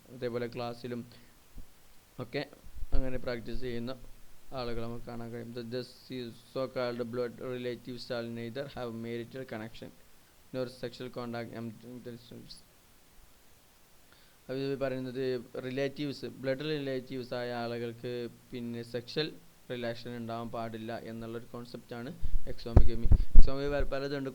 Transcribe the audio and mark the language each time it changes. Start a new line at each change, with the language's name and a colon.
Malayalam: അതേപോലെ ക്ലാസ്സിലും ഒക്കെ അങ്ങനെ പ്രാക്ടീസ് ചെയ്യുന്ന ആളുകൾ നമുക്ക് കാണാൻ കഴിയും.
English: Thus so called blood relatives shall neither have marital connection nor sexual contact among themselves.
Malayalam: അത് പറയുന്നത് റിലേറ്റീവ്സ്, ബ്ലഡ് റിലേറ്റീവ്സ് ആയ ആളുകൾക്ക് സെക്ഷൽ റിലേഷൻ ഉണ്ടാവാൻ പാടില്ല എന്നുള്ളൊരു കോൺസെപ്റ്റാണ് എക്സോഗമി. പലതുണ്ട്.